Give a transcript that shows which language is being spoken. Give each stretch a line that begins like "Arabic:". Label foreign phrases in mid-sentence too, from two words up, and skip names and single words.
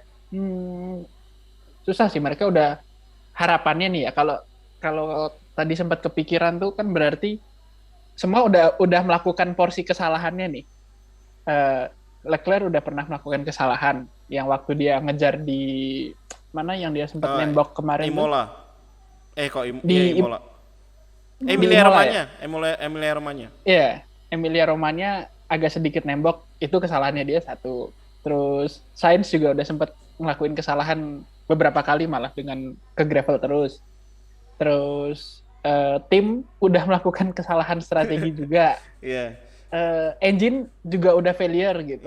Indonesian: Susah sih, mereka udah harapannya nih ya, kalau tadi sempat kepikiran tuh kan berarti semua udah melakukan porsi kesalahannya nih. Leclerc udah pernah melakukan kesalahan yang waktu dia ngejar di mana yang dia sempat nembok kemarin Imola. di Imola. Imola Emilia ya? Romagna, Emilia Romagna. Iya, Emilia Romagna agak sedikit nembok, itu kesalahannya dia satu. Terus Sainz juga udah sempat ngelakuin kesalahan beberapa kali malah dengan ke gravel terus. Terus tim udah melakukan kesalahan strategi juga. Iya. Engine juga udah failure gitu.